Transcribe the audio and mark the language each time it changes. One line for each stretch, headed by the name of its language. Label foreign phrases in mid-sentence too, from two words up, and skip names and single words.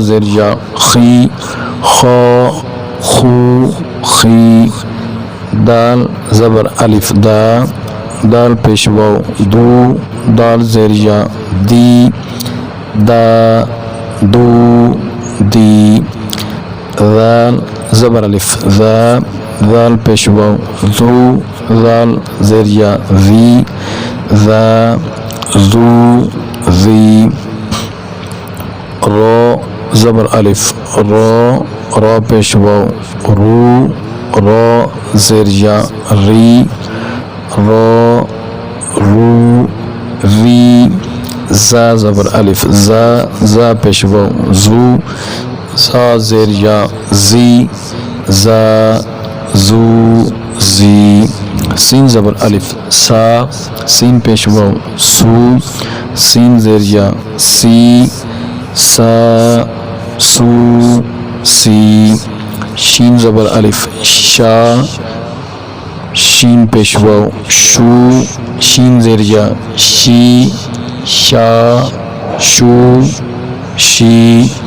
Urdu: زیر یا خی، خا خو خی، دال زبر الف دا، دال پیشوا دو، دال زیر یا دی، دا دو دی، ذال زبر الف ذا، ذال پیشوا ذو، ذال زیر یا ذی، ذا ذو ذی، را زبر الف را، را پیشوا رو، را زیر یا ری، را رو ری، زا زبر الف زا، زا پیشوا زو، زا زیر یا زی، زا زو زی، سین زبر الف سا، سین پیشوا سو، سین زیر یا سی، سا سو سی، شین زبر الف شا، شین پیشوا شو، شین زیر یا شی، شا شو شی،